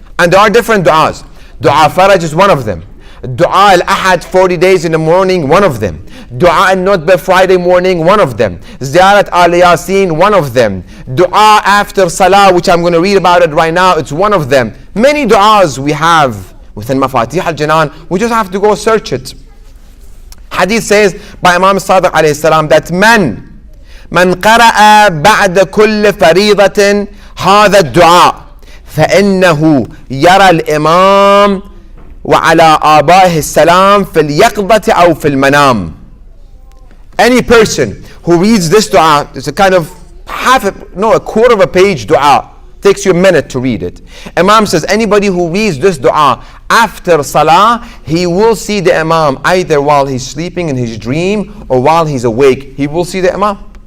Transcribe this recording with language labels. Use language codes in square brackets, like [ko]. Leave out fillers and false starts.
[en] And there are different du'as. Dua Faraj is one of them. Dua Al-Ahad 40 days in the morning, one of them. Dua Al-Nutbah Friday morning, one of them. Ziyarat Al-Yasin, one of them. Dua after Salah, which I'm going to read about it right now, it's one of them. Many du'as we have within Mafatih Al-Janan, we just have to go search it. Hadith says by Imam Sadiq alayhi salam that [ar] من قرأ بعد كل فريضة هذا الدعاء فإنه يرى الإمام وعلى آبائه السلام في اليقظة أو في المنام. [en] Any person who reads this dua, it's a kind of a quarter of a page dua. Takes you a minute to read it. Imam says anybody who reads this dua after salah, he will see the Imam either while he's sleeping in his dream or while he's awake. He will see the Imam.